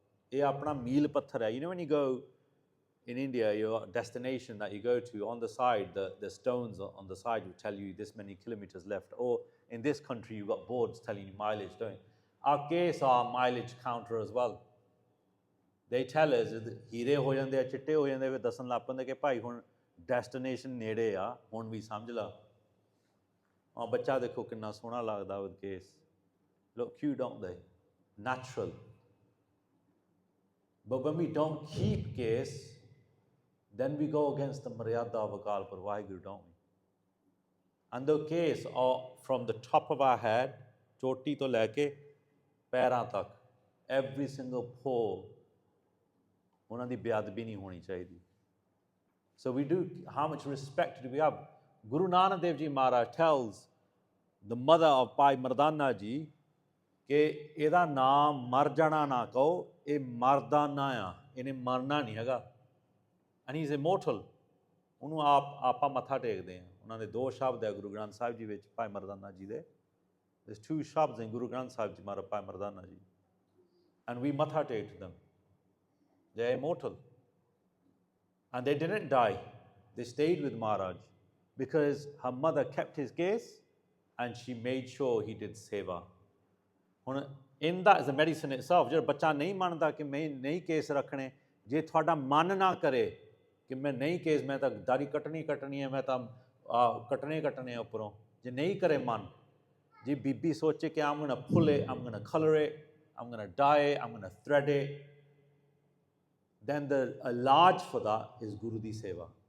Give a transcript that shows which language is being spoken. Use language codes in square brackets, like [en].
[hi] Ye apna meel patthar hai. [en] You know when you go in India, your destination that you go to, on the side, the stones on the side will tell you this many kilometers left. Or in this country, you've got boards telling you mileage, don't you? Our case are mileage counter as well. They tell us [pa] ਹੀਰੇ ਹੋ ਜਾਂਦੇ ਆ, ਚਿੱਟੇ ਹੋ ਜਾਂਦੇ, ਫਿਰ ਦੱਸਣ ਲੱਗ ਪੈਂਦੇ ਕਿ ਭਾਈ ਹੁਣ ਡੈਸਟੀਨੇਸ਼ਨ ਨੇੜੇ ਆ, ਹੁਣ ਵੀ ਸਮਝ ਲਾ. ਬੱਚਾ ਦੇਖੋ ਕਿੰਨਾ ਸੋਹਣਾ ਲੱਗਦਾ [en] with case. Look cute, don't they? Natural. But when we don't keep case, then we go against the maryada of Akal Purਖ Vaheguru, don't we? And the case are from the top of our head, [pa] ਚੋਟੀ ਤੋਂ ਲੈ ਕੇ ਪੈਰਾਂ ਤੱਕ, [en] every single pore, [pa] ਉਹਨਾਂ ਦੀ ਬੇਅਦਬੀ ਨਹੀਂ ਹੋਣੀ ਚਾਹੀਦੀ. [en] So we do, how much respect do we have? Guru Nanak Dev Ji Maharaj tells the mother of Bhai Mardana Ji [pa] ਕਿ ਇਹਦਾ ਨਾਮ ਮਰ ਜਾਣਾ ਨਾ ਕਹੋ, ਇਹ ਮਰਦਾ ਨਾ ਆ, ਇਹਨੇ ਮਰਨਾ ਨਹੀਂ ਹੈਗਾ. [en] And he is immortal. [pa] ਉਹਨੂੰ ਆਪਾਂ ਮੱਥਾ ਟੇਕਦੇ ਹਾਂ. ਉਹਨਾਂ ਦੇ 2 ਸ਼ਬਦ ਹੈ ਗੁਰੂ ਗ੍ਰੰਥ ਸਾਹਿਬ ਜੀ ਵਿੱਚ, ਭਾਈ ਮਰਦਾਨਾ ਜੀ ਦੇ. [en] There's 2 shabad in Guru Granth Sahib Ji Maharaj, Bhai Mardana ji. And we matha take to them. They are immortal. And they didn't die. They stayed with Maharaj because her mother kept his gaze and she made sure he did seva. In that is the medicine itself. [pa] ਜਿਹੜਾ ਬੱਚਾ ਨਹੀਂ ਮੰਨਦਾ ਕਿ ਮੈਂ ਨਹੀਂ case ਰੱਖਣੇ, ਜੇ ਤੁਹਾਡਾ ਮਨ ਨਾ ਕਰੇ ਕਿ ਮੈਂ ਨਹੀਂ ਕੇਸ, ਮੈਂ ਤਾਂ ਦਾੜੀ ਕੱਟਣੀ ਹੈ, ਮੈਂ ਤਾਂ ਕੱਟਣੇ ਆ ਉੱਪਰੋਂ, ਜੇ ਨਹੀਂ ਕਰੇ ਮਨ, ਜੇ ਬੀਬੀ ਸੋਚੇ ਕਿ [en] I'm going to pull it, I'm going to color it, I'm going to dye it, I'm going to thread it, then the large for that is Guru Di Seva.